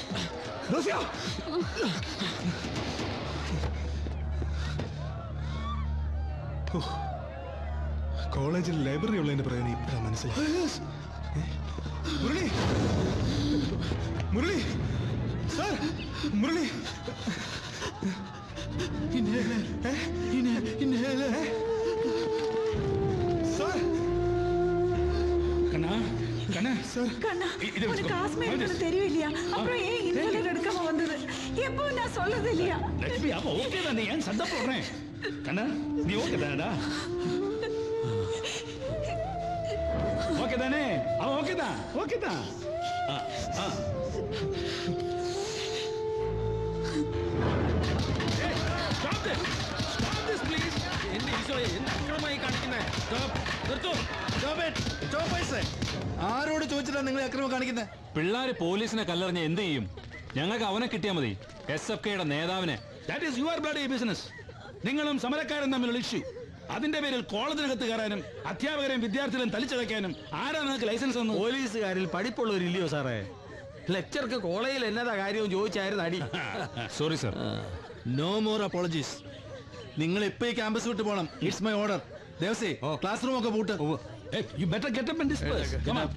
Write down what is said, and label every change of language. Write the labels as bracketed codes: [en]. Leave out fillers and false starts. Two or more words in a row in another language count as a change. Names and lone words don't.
[ml] കോളേജിൽ ലൈബ്രറി ഉള്ളതിന്റെ പ്രയോജനം ഇപ്പോഴാണ് മനസ്സിലായി. മുരളി, മുരളി സാർ, മുരളി സാർ. [ta] தெரியலையா? அப்புறம் ஏன் இன்ஹேலர் எடுக்காம வந்தது? எப்போ நான் சொல்லது இல்லையா? லட்சுமி, அப்ப ஓகே தான். நீ ஏன் சண்டை போடுறேன்? கண்ணா, நீ ஓகே தானடா? ஓகே தானே? அவன் ஓகே தான். ஓகே தான். [ml] ആരോട് ചോദിച്ചിട്ടാ നിങ്ങൾ അക്രമം കാണിക്കുന്നത്? പിള്ളേര് പോലീസിനെ കല്ലെറിഞ്ഞ എന്ത് ചെയ്യും? ഞങ്ങൾക്ക് അവനെ കിട്ടിയാൽ മതി, SFKയുടെ നേതാവിനെ. [en] That is your bloody business. [ml] നിങ്ങളും സമരക്കാരും തമ്മിലുള്ള ഇഷ്യൂ. അതിന്റെ പേരിൽ കോളേജിനകത്ത് കയറാനും അധ്യാപകരെയും വിദ്യാർത്ഥികളെയും തലിച്ചതയ്ക്കാനും ആരാ നിങ്ങൾക്ക് ലൈസൻസ് തന്നു? പോലീസുകാരിൽ പഠിപ്പുള്ളവരില്ലയോ സാറേ? ലെക്ചർക്ക് കോളേജിൽ എന്നതാ കാര്യവും ചോദിച്ചായിരുന്നു അടി. [en] sorry sir. no more apologies. [ml] നിങ്ങൾ ഇപ്പൊ ഈ ക്യാമ്പസ് വിട്ട് പോകണം. [en] it's my order. [ml] ദേവസി, [en] class room [ml] ഒക്കെ പൂട്ട്. [en] You better get up and disperse. Come on.